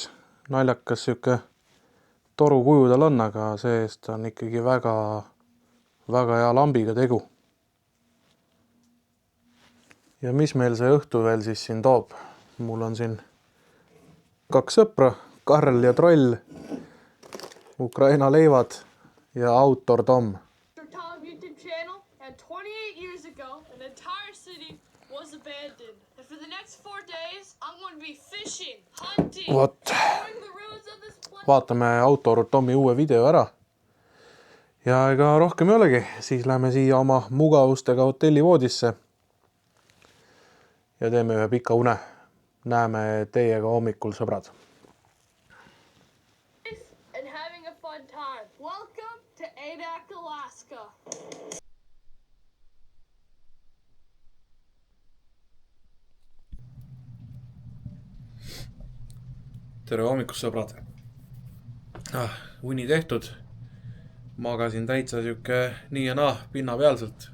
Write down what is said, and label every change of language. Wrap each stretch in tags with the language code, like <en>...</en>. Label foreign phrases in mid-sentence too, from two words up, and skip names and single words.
<et>Naljakas siuke toru kuju tal on, aga seest on ikkagi väga hea lambiga tegu. Ja mis meil see õhtu veel siis siin toob? Mul on siin 2 sõpra, Karl ja Troll, Ukraina leivad ja autor Tom.</et> <en>Tom YouTube channel, and 28 years ago, an entire city was abandoned. And for the next 4 days, I'm going to be fishing, hunting, exploring the ruins of this place.</en> <et>Vaatame autor Tomi uue video ära. Ja ega rohkem ei olegi, siis lähme siia oma mugavustega hotelli voodisse ja teeme ühe pika une. Näeme teiega hommikul, sõbrad.</et> <en>And having a fun time. Welcome to Adak, Alaska.</en> <et>Tere hommikust, sõbrad. Uni tehtud. Magasin täitsa siuke nii ja naa pinna pealselt.</et>